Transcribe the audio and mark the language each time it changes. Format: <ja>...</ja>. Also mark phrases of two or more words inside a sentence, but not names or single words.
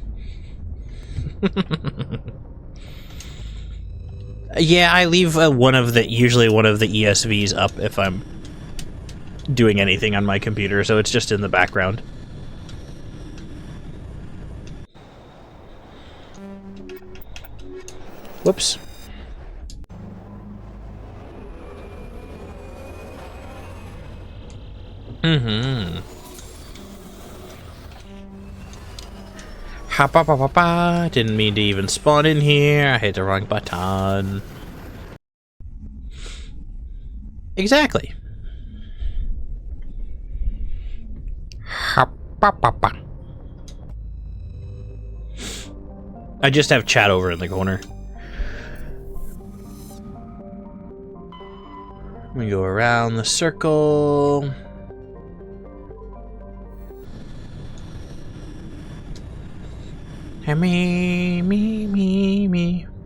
<en>Yeah, I leave usually one of the ESVs up if I'm doing anything on my computer, so it's just in the background. Whoops. Ha ba ba ba ba. Didn't mean to even spawn in here. I hit the wrong button. Exactly. Ha ba ba ba. I just have chat over in the corner. We go around the circle. And me.</en>